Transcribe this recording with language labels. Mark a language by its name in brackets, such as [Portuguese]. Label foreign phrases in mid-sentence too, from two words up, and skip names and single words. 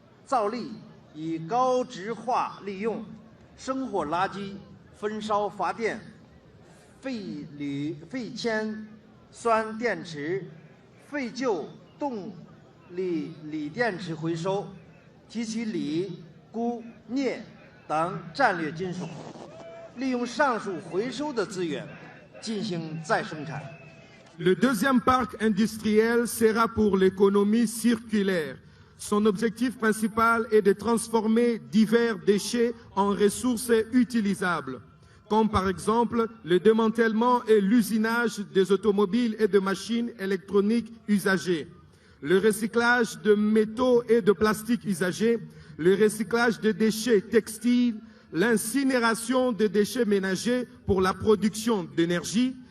[Chinese] 造粒以高值化利用生活垃圾焚烧发电、废铅酸电池、废旧动力锂电池回收，提取锂、钴、镍等战略金属，利用上述回收的资源进行再生产。 [French] Le deuxième parc industriel sera pour l'économie circulaire. Son objectif principal est de transformer divers déchets en ressources utilisables, comme par exemple le démantèlement et l'usinage des automobiles et de machines électroniques usagées, le recyclage de métaux et de plastiques usagés, le recyclage des déchets textiles, l'incinération des déchets ménagers pour la production d'énergie.